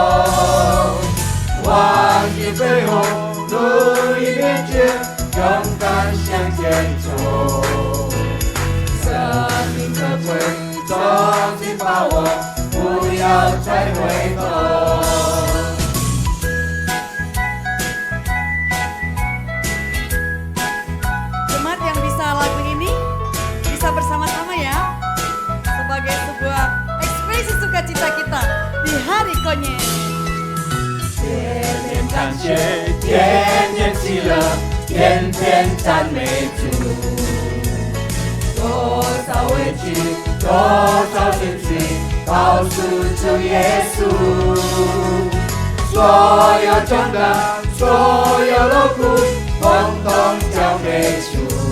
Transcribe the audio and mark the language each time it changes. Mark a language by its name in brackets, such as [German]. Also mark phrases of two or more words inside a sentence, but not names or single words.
[Chinese] 忘记背后，努力面前，勇敢向前走。生命可贵，重新把握，不要再回头。 [Indonesian] Bersama-sama ya, sebagai sebuah ekspresi sukacita kita di hari Konyen. [Chinese] 天天感谢，天天喜乐，天天赞美主。多少委屈，多少艰辛，告诉主耶稣。所有重担，所有劳苦，统统交给主。